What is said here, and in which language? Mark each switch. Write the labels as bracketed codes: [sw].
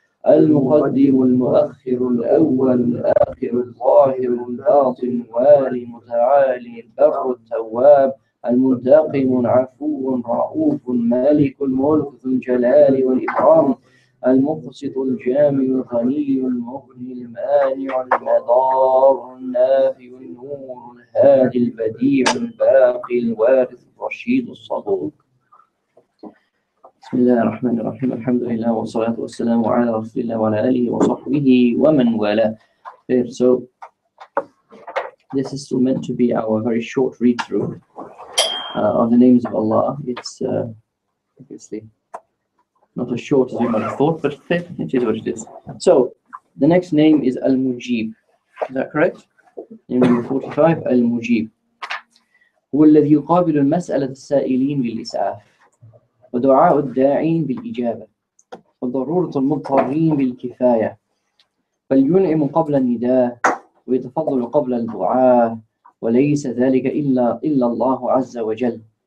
[ar] المقدم المؤخر الأول الآخر الظاهر الباطن الوالي متعالي البر التواب المنتقم العفو الرؤوف مالك الملك ذو الجلال والإكرام المقسط الجامع الغني المغني المانع المضار النافع النور الهادي البديع الباقي الوارث الرشيد الصبور. بسم الله الرحمن الرحيم. الحمد لله والصلاة والسلام على رسول الله وعلى آله وصحبه ومن والاه. [en] So this is meant to be our very short read-through of the names of Allah. It's obviously not as short as you might have thought, but it is what it is. So the next name is Al-Mujib. Is that correct? Name number 45, Al-Mujib. [ar] هو الذي يقابل المسألة السائلين بالإسعاف، ودعاء الداعين بالإجابة، وضرورة المضطرين بالكفاية، فلينعم قبل النداء ويتفضل قبل الدعاء، وليس ذلك إلا الله عز وجل.